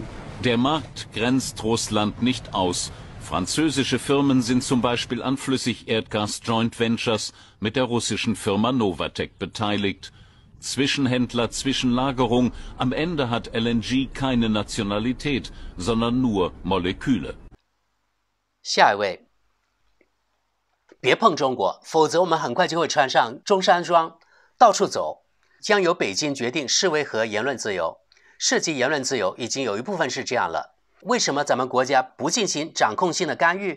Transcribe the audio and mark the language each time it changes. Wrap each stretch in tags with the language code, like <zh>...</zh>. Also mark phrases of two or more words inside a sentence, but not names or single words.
<de>Der Markt grenzt Russland nicht aus. Französische Firmen sind zum Beispiel an Flüssigerdgas-Joint Ventures mit der russischen Firma Novatek beteiligt. Zwischenhändler, Zwischenlagerung, am Ende hat LNG keine Nationalität, sondern nur Moleküle.</de> <zh>下一位，别碰中国，否则我们很快就会穿上中山装，到处走。将由北京决定示威和言论自由，涉及言论自由已经有一部分是这样了。为什么咱们国家不进行掌控性的干预？</zh>